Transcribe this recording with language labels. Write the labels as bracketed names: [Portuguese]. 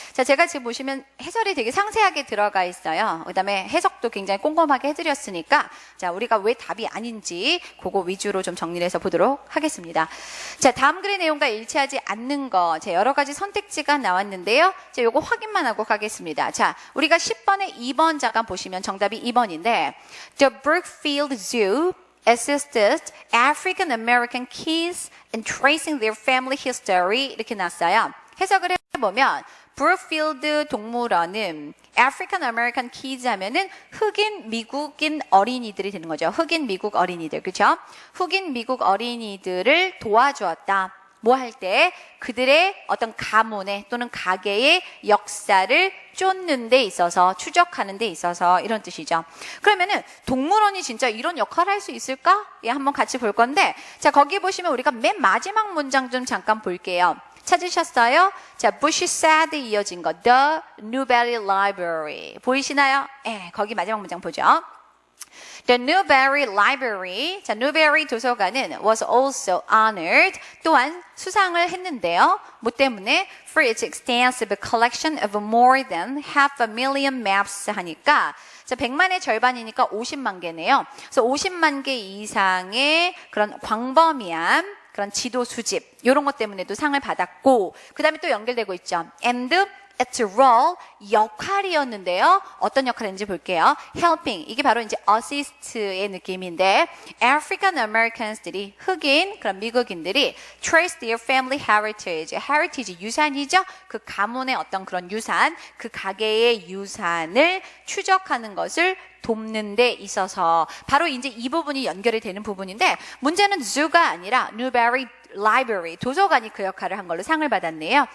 [Korean] 자, 제가 지금 보시면 해설이 되게 상세하게 들어가 있어요. 그 다음에 해석도 굉장히 꼼꼼하게 해드렸으니까, 자, 우리가 왜 답이 아닌지 그거 위주로 좀 정리를 해서 보도록 하겠습니다. 자, 다음 글의 내용과 일치하지 않는 거. 자, 여러 가지 선택지가 나왔는데요. 자, 요거 확인만 하고 가겠습니다. 자, 우리가 10번에 2번 잠깐 보시면 정답이 2번인데, [English] The Brookfield Zoo assisted African American kids in tracing their family history [Korean] 이렇게 났어요. 해석을 해보면 브룩필드 동물원은 [English] African American kids [Korean] 하면은 흑인 미국인 어린이들이 되는 거죠. 흑인 미국 어린이들, 그렇죠? 흑인 미국 어린이들을 도와주었다. 뭐 할 때 그들의 어떤 가문의 또는 가게의 역사를 쫓는 데 있어서, 추적하는 데 있어서 이런 뜻이죠. 그러면은 동물원이 진짜 이런 역할을 할 수 있을까? 예, 한번 같이 볼 건데, 자, 거기 보시면 우리가 맨 마지막 문장 좀 잠깐 볼게요. 찾으셨어요? [English] 자, Bush said [Korean] 이어진 거, [English] The Newberry Library. [Korean] 보이시나요? 예, 거기 마지막 문장 보죠. [English] The Newberry Library, 자, Newberry 도서관은 was also honored, [Korean] 또한 수상을 했는데요. 뭐 때문에? [English] For its extensive collection of more than 500,000 maps [Korean] 하니까, 자, 100만의 절반이니까 50만 개네요. 그래서 50만 개 이상의 그런 광범위한 그런 지도 수집, 이런 것 때문에도 상을 받았고, 그 다음에 또 연결되고 있죠. [English] And its role, [Korean] 역할이었는데요. 어떤 역할인지 볼게요. Helping, 이게 바로 이제 assist의 느낌인데, African Americans들이, 흑인, 그런 미국인들이 [English] trace their family heritage, [Korean] heritage 유산이죠. 그 가문의 어떤 그런 유산, 그 가게의 유산을 추적하는 것을 돕는 데 있어서 바로 이제 이 부분이 연결이 되는 부분인데, 문제는 zoo가 아니라 Newberry Library, 도서관이 그 역할을 한 걸로 상을 받았네요.